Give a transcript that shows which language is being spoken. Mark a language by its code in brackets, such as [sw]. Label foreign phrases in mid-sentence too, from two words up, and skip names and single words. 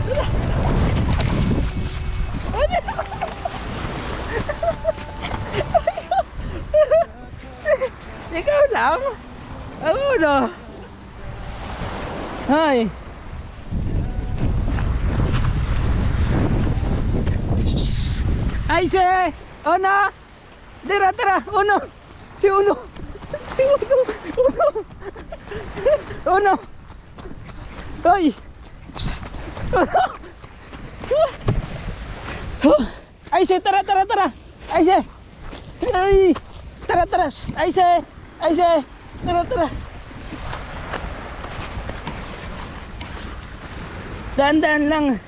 [tl] Ikaw lang? No? Hi. Icy! Una! Tara! Uno! Si Uno! Uno! Hoy! Icy, tara! Icy! Ay! Tara! Icy! Tara! Daan lang.